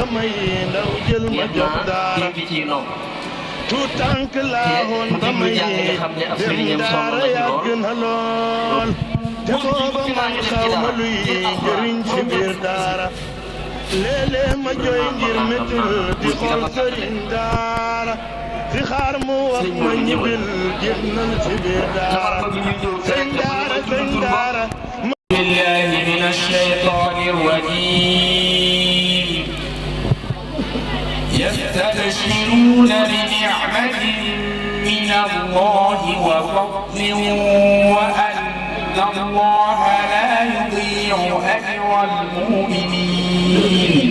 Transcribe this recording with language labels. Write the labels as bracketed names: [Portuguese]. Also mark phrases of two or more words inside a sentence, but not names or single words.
[Wolof] may ndaw jël ma jox daara tout tànk laa woon ba may dem daara yàgg na lool te booba man xaw ma luy jëriñ ci biir daara léeg-léeg ma jooy ngir méttil di xool sëriñ daara fi xaar mu wax ma ñibbil génnal ci biir daara sëñ daara sëñ daara [Arabic] بالله من الشيطان الرجيم يستبشرون بنعمة من الله وفضل وأن الله لا يضيع أجر المؤمنين.